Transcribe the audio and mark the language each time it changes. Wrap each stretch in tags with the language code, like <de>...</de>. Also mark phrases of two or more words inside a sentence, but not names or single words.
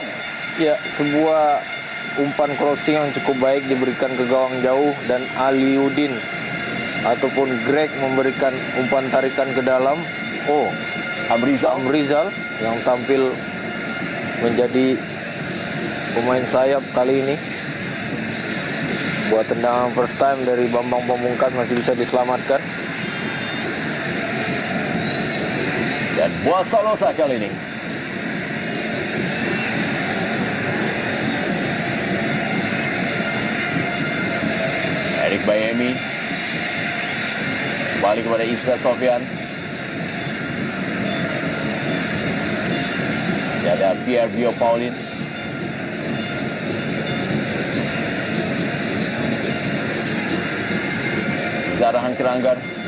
<id>Ya, sebuah umpan crossing yang cukup baik diberikan ke gawang jauh dan Aliudin ataupun Greg memberikan umpan tarikan ke dalam. Oh, Amrizal yang tampil menjadi pemain sayap kali ini. Buat tendangan</id> <en>first time</en> <id>dari Bambang Pamungkas masih bisa diselamatkan. Dan Boas Salosa kali ini. Eric Bayemi. Kembali kepada Ismail Sofyan. Masih ada Pierre Bio Paulin. Zarahan Keranggar.</id>